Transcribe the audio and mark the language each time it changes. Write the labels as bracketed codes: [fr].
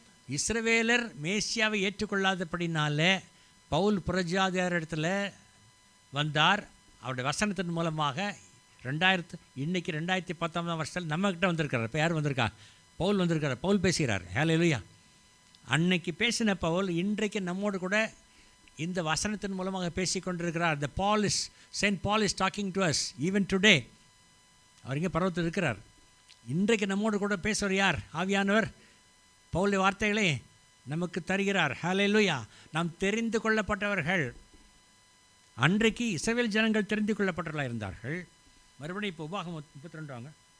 [ta] இஸ்ரவேலர் மேசியாவை ஏற்றுக்கொள்ளாதபடினால பவுல் புறஜாதியார் இடத்துல வந்தார். அவருடைய வசனத்தின் மூலமாக இன்னைக்கு 2019 வருஷத்தில் நம்மக்கிட்ட வந்திருக்கிறார். இப்போ யார் வந்திருக்கா? பவுல் வந்திருக்கிறார். பவுல் பேசுகிறார். ஹல்லேலூயா. அன்னைக்கு பேசின பவுல் இன்றைக்கு நம்மோடு கூட இந்த வசனத்தின் மூலமாக பேசி கொண்டிருக்கிறார். [en] Saint Paul is talking to us even today. [ta] அவர் இங்கே பர்வத்தில் இருக்கிறார். இன்றைக்கு நம்மோடு கூட பேசுவார் யார்? ஆவியானவர் பவுலுடைய வார்த்தைகளை நமக்கு தருகிறார். ஹல்லேலூயா. நாம் தெரிந்து கொள்ளப்பட்டவர்கள். அன்றைக்கு இஸ்ரவேல் ஜனங்கள் தெரிந்து கொள்ளப்பட்டவர்களாக இருந்தார்கள். மறுபடியும் இப்போ உபாகம் 32 வாங்க.